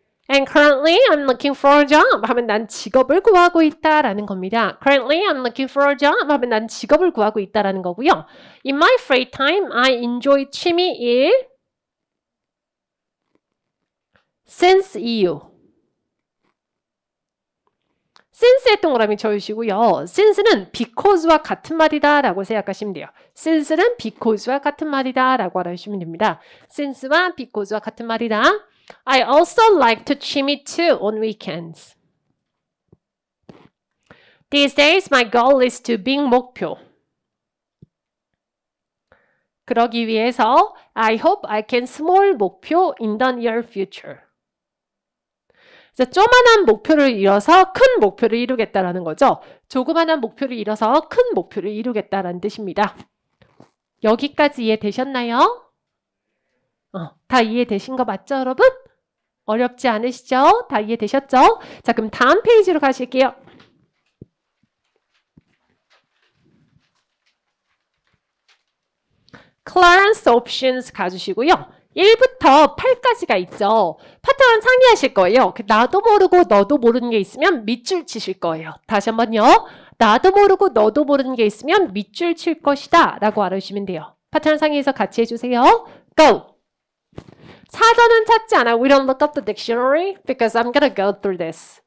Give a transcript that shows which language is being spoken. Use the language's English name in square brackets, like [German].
[English] And currently I'm looking for a job [Korean] 하면 난 직업을 구하고 있다라는 겁니다. [English] Currently I'm looking for a job [Korean] 하면 난 직업을 구하고 있다라는 거고요. [English] In my free time I enjoy 취미 일 since 이유. [Korean] since의 동그라미 쳐주시고요. since는 because와 같은 말이다 라고 생각하시면 돼요. since는 because와 같은 말이다 라고 알아주시면 됩니다. since와 because와 같은 말이다. [English] I also like to 취미 too on weekends. These days my goal is to big 목표. [Korean] 그러기 위해서 [English] I hope I can small 목표 in the near future. [Korean] 조그만한 목표를 이뤄서 큰 목표를 이루겠다라는 거죠. 조그만한 목표를 이뤄서 큰 목표를 이루겠다라는 뜻입니다. 여기까지 이해되셨나요? 다 이해되신 거 맞죠, 여러분? 어렵지 않으시죠? 다 이해되셨죠? 자, 그럼 다음 페이지로 가실게요. Clearance options 가주시고요. 1부터 8까지가 있죠. 파트너랑 상의하실 거예요. 나도 모르고 너도 모르는 게 있으면 밑줄 치실 거예요. 다시 한번요. 나도 모르고 너도 모르는 게 있으면 밑줄 칠 것이다 라고 알아주시면 돼요. 파트너랑 상의해서 같이 해주세요. [English] Go! [Korean] 사전은 찾지 않아. [English] We don't look up the dictionary because I'm gonna go through this.